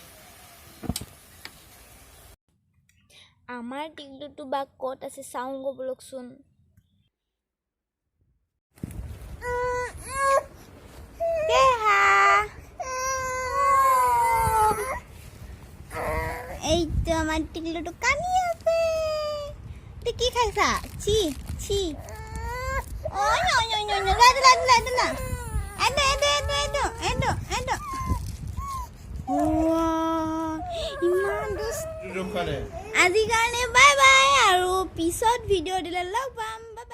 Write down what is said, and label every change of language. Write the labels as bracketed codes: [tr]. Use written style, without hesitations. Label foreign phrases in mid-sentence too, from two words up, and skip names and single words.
[as] আমাৰ টিকলুটো বা ক'ত আছে চাওঁ গৈ বলকচোন এইটো আমাৰ টিকলুটো কানি আছে কি খাইছা ছি ছি [en] Oh no no no no [as] lado na. Edo. Wow. Iman dus. আজি কাৰণে [en] bye bye [as] আৰু পিছত ভিডিও দিলে লগ পাম